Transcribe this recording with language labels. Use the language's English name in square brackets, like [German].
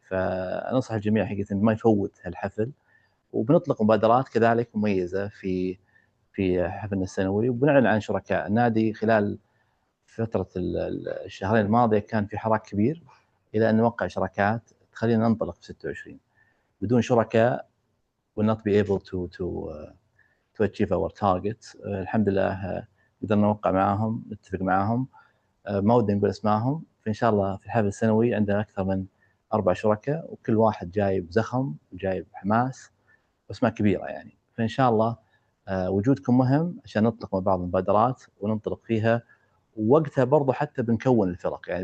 [Arabic] فأنصح الجميع حقيقة ما يفوت هالحفل، وبنطلق مبادرات كذلك مميزة في حفلنا السنوي، وبنعلن عن شركاء النادي. خلال فترة الشهرين الماضية كان في حراك كبير إلى أن نوقع شراكات تخلينا ننطلق في 26. بدون شركاء [English] will not be able to achieve our target. [Arabic] الحمد لله قدرنا نوقع معاهم، نتفق معاهم، ما ودي نقول اسمائهم. فإن شاء الله في الحفل السنوي عندنا أكثر من 4 شركاء، وكل واحد جايب زخم وجايب حماس واسماء كبيرة يعني. فإن شاء الله وجودكم مهم عشان نطلق مع بعض المبادرات وننطلق فيها، ووقتها برضو حتى بنكون الفرق يعني.